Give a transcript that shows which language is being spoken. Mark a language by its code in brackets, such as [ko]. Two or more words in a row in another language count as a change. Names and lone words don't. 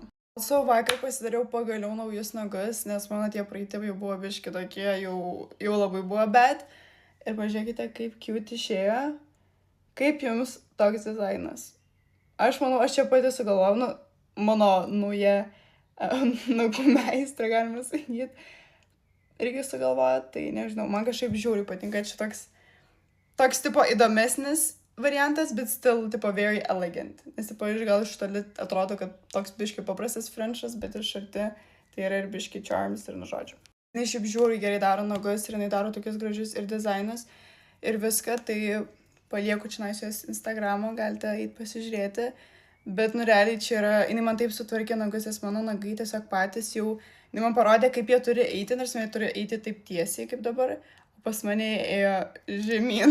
[lt] Savo vakar pasidariau pagaliau naujus nagus, nes mano tie praeiti jau buvo biški tokie, jau labai buvo, bet ir pažiūrėkite, kaip cute išėjo, kaip jums toks dizainas. Aš manau, aš čia pati sugalvojau, nu, mano nauja nagų meistrė, galima sakyti, irgi sugalvoja, tai nežinau, man kažkaip žiauriai patinka, čia toks tipo įdomesnis variantas, bet still tipo [en] very elegant. [lt] Nes tipo gal iš toli atrodo, kad toks biški paprastas frenčas, bet iš arti tai yra ir biški charms ir nužodžiu. Jis šiaip žiauriai gerai daro nagus ir jinai daro tokius gražius ir dizainus ir viską, tai palieku čia jos Instagramo, galite eiti pasižiūrėti, bet nu realiai čia yra, jinai man taip sutvarkė nagus, nes mano nagai tiesiog patys jau, jinai man parodė, kaip jie turi eiti, nors jie turi eiti taip tiesiai kaip dabar, o pas mane ėjo žemyn.